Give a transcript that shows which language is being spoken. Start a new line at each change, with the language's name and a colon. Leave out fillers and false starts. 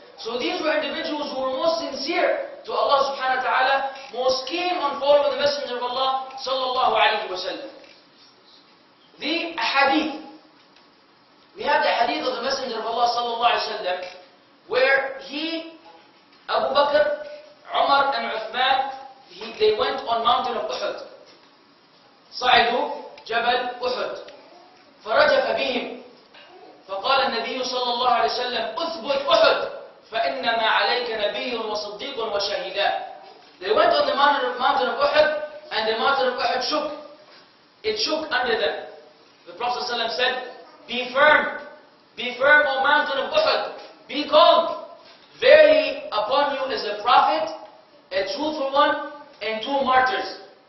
English: So these were individuals who were most sincere to Allah subhanahu wa ta'ala, most keen on following the Messenger of Allah sallallahu alayhi wa sallam. The hadith. We have the hadith of the Messenger of Allah sallallahu alayhi wa sallam, where Abu Bakr, Umar and Uthman, they went on mountain of Uhud.
Arabic: صعدوا جبل أحد فرجف بهم فقال النبي صلى الله عليه وسلم أثبت أحد فإنما عليك نبي وصديق وشهيدان.
English: They went on the mountain of Uhud, and the mountain of Uhud shook. It shook under them. The Prophet ﷺ said, be firm, O mountain of Uhud, be calm. Verily upon you is a prophet, a truthful one, and 2 martyrs.